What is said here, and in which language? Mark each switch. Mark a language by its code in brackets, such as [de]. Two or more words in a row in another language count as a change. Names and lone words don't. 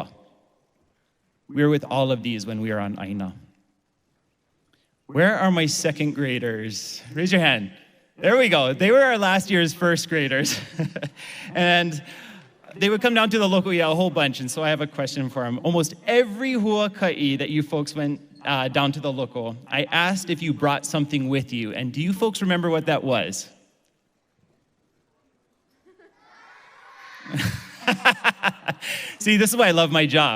[en] We are with all of these when we are on Āina. Where are my second graders? Raise your hand. There we go. They were our last year's first graders. And they would come down to the lokuʻia a whole bunch, and so I have a question for them. Almost every huakaʻi that you folks went down to the loko, I asked if you brought something with you, and do you folks remember what that was? See, this is why I love my job.